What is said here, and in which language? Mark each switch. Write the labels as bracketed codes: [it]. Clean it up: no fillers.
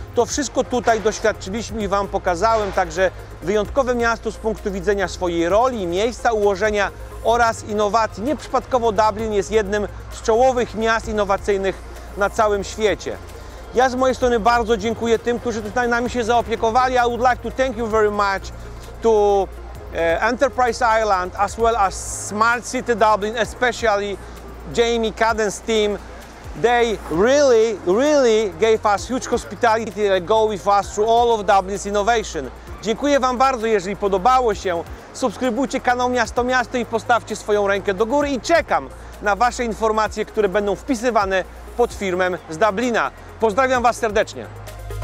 [pl] To wszystko tutaj doświadczyliśmy i Wam pokazałem, także wyjątkowe miasto z punktu widzenia swojej roli, miejsca ułożenia oraz innowacji. Nieprzypadkowo Dublin jest jednym z czołowych miast innowacyjnych na całym świecie. Ja z mojej strony bardzo dziękuję tym, którzy tutaj nami się zaopiekowali. [en] I would like to thank you very much to Enterprise Ireland as well as Smart City Dublin, especially Jamie Cadden's team. They really gave us huge hospitality. They go with us through all of Dublin's innovation. [pl] Dziękuję Wam bardzo, jeżeli podobało się. Subskrybujcie kanał Miasto Miasto i postawcie swoją rękę do góry i czekam na Wasze informacje, które będą wpisywane pod filmem z Dublina. Pozdrawiam Was serdecznie.